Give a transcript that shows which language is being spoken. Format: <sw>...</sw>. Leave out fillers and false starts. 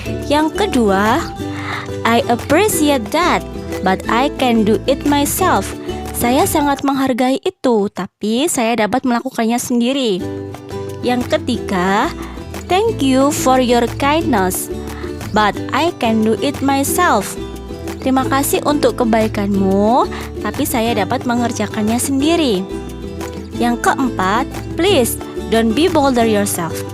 <id>Yang kedua,</id> <en>I appreciate that, but I can do it myself.</en> <id>Saya sangat menghargai itu, tapi saya dapat melakukannya sendiri. Yang ketiga,</id> <en>thank you for your kindness, but I can do it myself.</en> <id>Terima kasih untuk kebaikanmu, tapi saya dapat mengerjakannya sendiri. Yang keempat,</id> <en>please don't be bother yourself.</en>